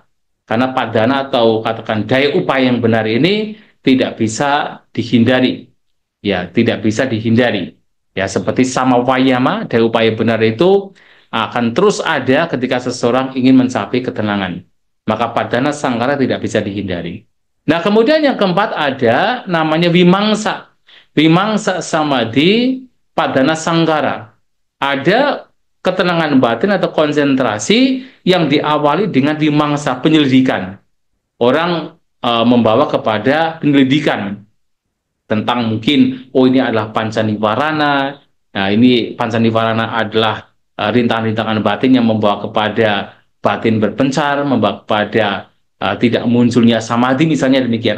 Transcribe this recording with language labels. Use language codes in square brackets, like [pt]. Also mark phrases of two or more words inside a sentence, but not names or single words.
[id] Karena padana atau katakan daya upaya yang benar ini tidak bisa dihindari. Ya, tidak bisa dihindari. Ya, seperti [pi] sama wayama, [id] daya upaya benar itu akan terus ada ketika seseorang ingin mencapai ketenangan. Maka [pi] padana sangkara [id] tidak bisa dihindari. Nah, kemudian yang keempat ada namanya vimangsa. [pi] Vimangsa samadhi padana sangkara. [id] Ada ketenangan batin atau konsentrasi yang diawali dengan vimangsa, penyelidikan. Orang membawa kepada penyelidikan tentang mungkin, oh ini adalah pancanivarana, nah ini pancanivarana adalah rintangan-rintangan batin yang membawa kepada batin berpencar, membawa kepada tidak munculnya samadhi misalnya, demikian.